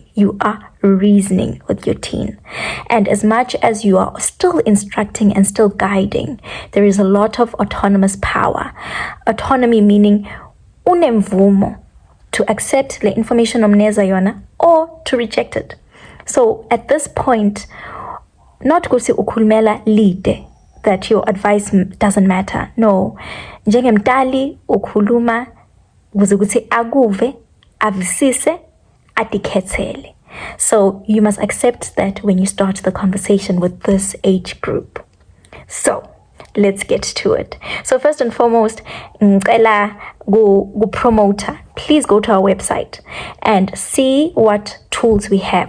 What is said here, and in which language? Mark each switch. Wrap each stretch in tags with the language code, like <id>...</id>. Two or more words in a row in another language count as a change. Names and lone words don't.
<en>You are reasoning with your teen. And as much as you are still instructing and still guiding, there is a lot of autonomous power. Autonomy meaning unemvumo to accept the information</en> <ss>omneza yona</ss> <en>or to reject it. So at this point, not</en> <ss>kusi ukulmela lide</ss> <en>that your advice doesn't matter. No,</en> <ss>njengemtali ukuluma kuze aguve avisise atikhethele.</ss> <en>So you must accept that when you start the conversation with this age group. So let's get to it. So first and foremost, go promoter. Please go to our website and see what tools we have.</en>